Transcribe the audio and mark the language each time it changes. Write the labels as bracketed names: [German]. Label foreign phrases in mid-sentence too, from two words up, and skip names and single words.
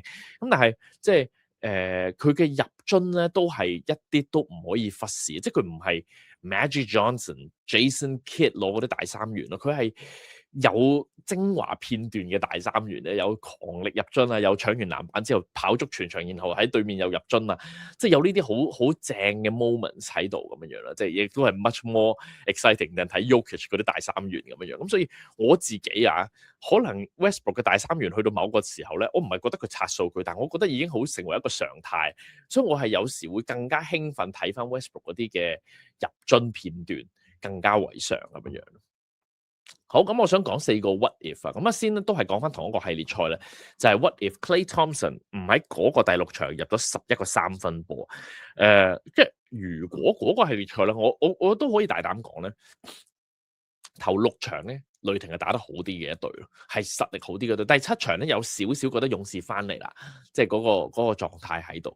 [Cantonese] 咁但係即係佢嘅入樽咧都係一啲都唔可以忽視，即係佢唔係 Magic Johnson、Jason Kidd 攞嗰啲大三元咯，佢係有精華片段嘅大三元咧，有狂力入樽啊，有搶完籃板之後跑足全場，然後喺對面又入樽啊，即係有呢啲好正嘅 moments 喺度咁樣樣啦，即係亦都係 [English] much more exciting [Cantonese] 定睇 Jokic 嗰啲大三元咁樣樣。咁所以我自己啊，可能 Westbrook 嘅大三元去到某個時候咧，我唔係覺得佢刷數據，但係我覺得已經好成為一個常態，所以我係有時會更加興奮睇翻 Westbrook 嗰啲嘅入樽片段，更加為常咁樣樣。好，咁我想講4個 [English] what if [Cantonese] 啊，咁先都係講翻同一個系列賽咧，就係 [English] what if [Cantonese] Klay Thompson 唔喺嗰個第6場入咗11個3分波，即係如果嗰個系列賽咧，我都可以大膽講咧，頭6場咧，雷霆係打得好啲嘅一隊咯，係實力好啲嘅隊。第7場咧有少少覺得勇士翻嚟啦，即係嗰個狀態喺度。